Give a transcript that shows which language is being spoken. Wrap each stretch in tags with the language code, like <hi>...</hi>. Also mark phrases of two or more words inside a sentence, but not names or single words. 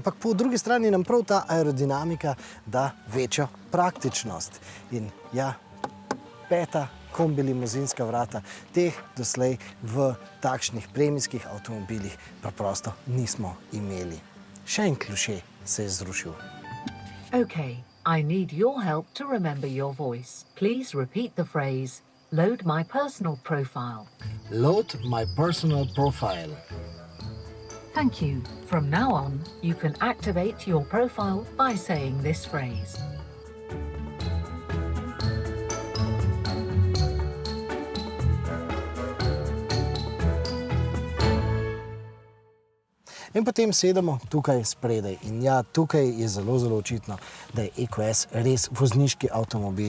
<sl>Ampak po drugi strani nam prav ta aerodinamika da večjo praktičnost. In ja, peta kombi-limuzinska vrata, teh doslej v takšnih premijskih avtomobilih preprosto nismo imeli. Še en klišej se je zrušil.</sl> <en>Okay, I need your help to remember your voice. Please repeat the phrase, load my personal profile. Load my personal profile. Thank you. From now on, you can activate your profile by saying this phrase.</en> <sl>In potem sedemo tukaj spredaj. In ja, tukaj je zelo očitno, da je EQS res vozniški avtomobil.</sl>